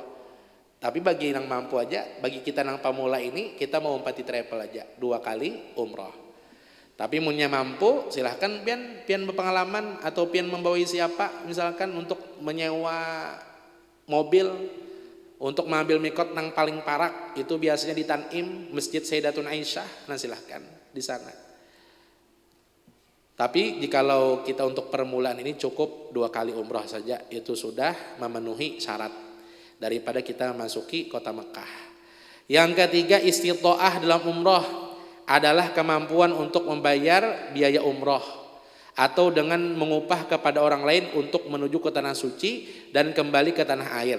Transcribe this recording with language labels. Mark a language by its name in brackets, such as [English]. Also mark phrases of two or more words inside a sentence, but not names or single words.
[Banjar] Tapi bagi yang mampu aja, bagi kita yang pemula ini, kita mau umpati travel aja 2 kali umroh. Tapi munnya mampu silahkan pian berpengalaman atau pian membawa siapa misalkan untuk menyewa mobil untuk mengambil mikot nang paling parak, itu biasanya di Tanim, Masjid Sayyidatun Aisyah. Nah silahkan di sana. Tapi jikalau kita untuk permulaan ini cukup 2 kali umroh saja, itu sudah memenuhi syarat daripada kita memasuki kota Mekah. Yang ketiga, istithoah dalam umroh adalah kemampuan untuk membayar biaya umroh atau dengan mengupah kepada orang lain untuk menuju ke tanah suci dan kembali ke tanah air.